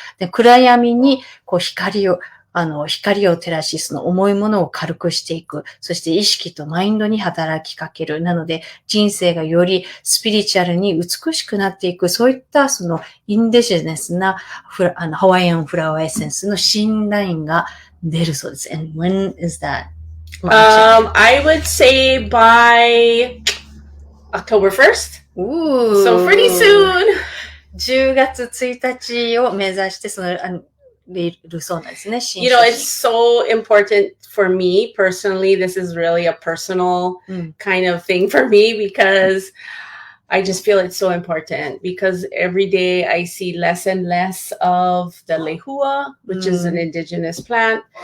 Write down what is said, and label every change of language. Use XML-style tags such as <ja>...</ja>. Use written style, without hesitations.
<ja>で、暗闇に、光を照らし、その重いものを軽くしていく。そして意識とマインドに働きかける。なので、人生がよりスピリチュアルに美しくなっていく。そういったそのインデジネスなハワイアンフラワーエッセンスの新ラインが出るそうです。</ja> <en>And when is that? I would say by October 1st. Ooh. So pretty soon.</en> <ja>10月1日を目指して、そうなんですね。</ja> <en>You know, it's so important for me personally. This is really a personal kind of thing for me because I just feel it's so important because every day I see less and less of the lehua, which is an indigenous plant.</en>